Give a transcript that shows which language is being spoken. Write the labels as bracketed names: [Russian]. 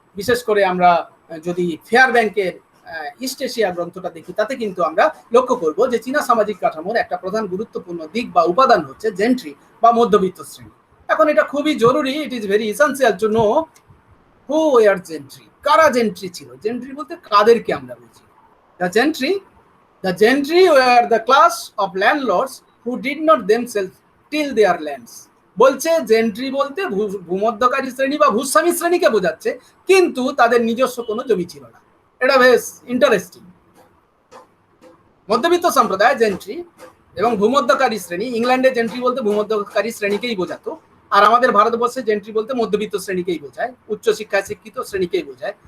[Bangla] বিশেষ করে আমরা যদি ফেয়ার ব্যাংকের ইস্ট এশিয়া গ্রন্থটা দেখি, তাতে কিন্তু আমরা লক্ষ্য করব যে চীনা সামাজিক কাঠামোর একটা প্রধান গুরুত্বপূর্ণ দিক বা উপাদান হচ্ছে জেন্ট্রি বা মধ্যবিত্ত শ্রেণী। এখন এটা খুবই জরুরি, [English] It is very essential to know who were gentry. [Bangla] কারা জেন্ট্রি ছিল? জেন্ট্রি বলতে কাদেরকে আমরা বুঝি? [English] The gentry were the class of landlords who did not themselves till their lands. [Bangla] বলছে জেন্ট্রি বলতে ভূমধ্যকারী শ্রেণী বা ভূস্বামী শ্রেণীকে বোঝাচ্ছে, কিন্তু তাদের নিজস্ব কোনো জমি ছিল না। এটা বেশ ইন্টারেস্টিং। মধ্যবিত্ত সম্প্রদায় জেন্ট্রি এবং ভূমধ্যকারী শ্রেণী, ইংল্যান্ডে জেন্ট্রি বলতে ভূমধ্যকারী শ্রেণীকেই বোঝাতো, আর আমাদের ভারতবর্ষে জেন্ট্রি বলতে মধ্যবিত্ত শ্রেণীকেই বোঝায়, উচ্চশিক্ষায় শিক্ষিত শ্রেণীকেই বোঝায়।